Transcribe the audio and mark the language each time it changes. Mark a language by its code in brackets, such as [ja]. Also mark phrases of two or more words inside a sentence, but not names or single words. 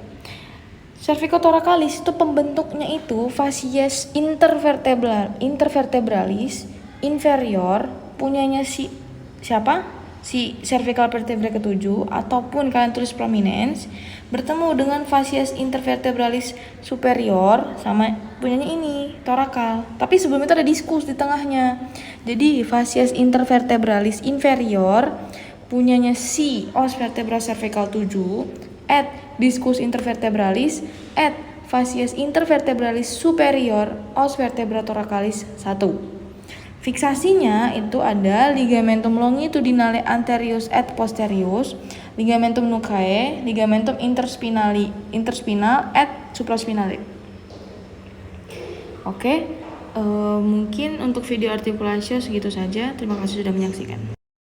[id] Cervicotoracalis itu pembentuknya itu [la] facies intervertebralis inferior, [id] punyanya siapa? Si [en] cervical vertebrae [id] ke-7, ataupun kalian tulis prominens, bertemu dengan [la] facies intervertebralis superior [id] sama punyanya ini torakal. Tapi sebelum itu ada diskus di tengahnya. [la] Jadi facies intervertebralis inferior [id] punyanya si [la] os vertebra cervical 7 at discus intervertebralis at facies intervertebralis superior os vertebra thoracalis 1. [id] Fiksasinya itu ada [la] ligamentum longitudinale anterius et posterius, ligamentum nucae, ligamentum interspinal et supraspinale. [id] Oke, mungkin untuk video artikulasio segitu saja. Terima kasih sudah menyaksikan.